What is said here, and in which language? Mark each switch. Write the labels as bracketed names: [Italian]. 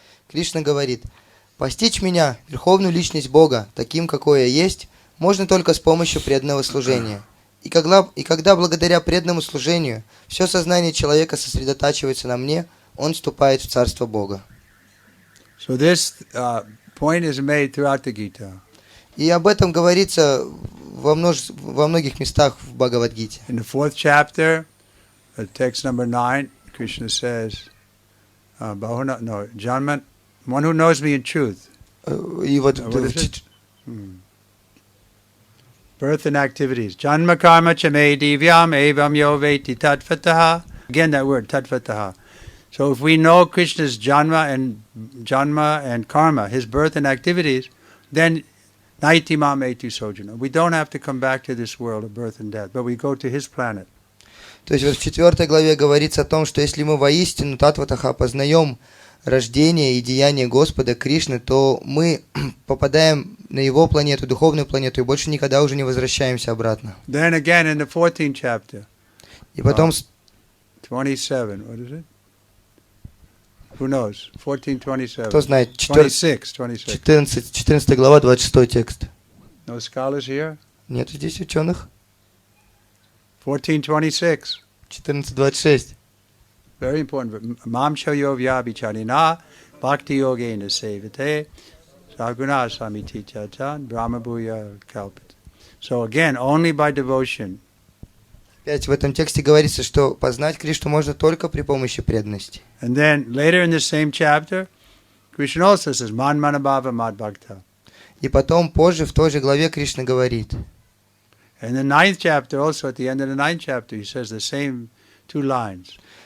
[Russian] Кришна говорит: «Постичь меня, Верховную Личность Бога, таким, какой я есть, можно только с помощью преданного служения. И когда благодаря преданному служению все сознание человека сосредотачивается на мне, он вступает в Царство Бога». [English] So this point is made throughout the Gita. [Russian] И об этом говорится во многих местах в Бхагавад-гите. [English] In the 4th chapter, text number 9, Krishna says, Janman, one who knows me in truth. [Russian] И вот [English] birth and activities. [Sanskrit] Janma karma chame divyam evam yo veti tatvataha. [English] Again that word, tatvataha. So if we know Krishna's janma and karma, his birth and activities, then [Sanskrit] naitimam etu sojana. [English] We don't have to come back to this world of birth and death, but we go to his planet. [Russian] То есть вот в 4 главе говорится о том, что если мы воистину Татватаха познаем рождение и деяние Господа Кришны, то мы попадаем на его планету, духовную планету, и больше никогда уже не возвращаемся обратно. [English] Then again in the 14th chapter. [Russian] И потом [English] 27, what is it? Who knows? 14:27. [Russian] Кто знает? [English] 26. [Russian] 14 глава, 26 текст. [English] No scholars here? [Russian] Нет здесь ученых? [English] 14:26. [Russian] 14:26. [English] Very important. [Sanskrit] Mam chayo vyabhicharina bhakti yogena sevate saguna samiti chachan brahma bhuya kalpit. [English] So again, only by devotion. [Russian] Опять в этом тексте говорится, что познать Кришну можно только при помощи преданности. [English] And then later in the same chapter, Krishna also says, [Sanskrit] Man manabhava mad bhakta. [Russian] И потом позже в той же главе Кришна говорит. [English] In the 9th chapter, also at the end of the 9th chapter, he says the same two lines.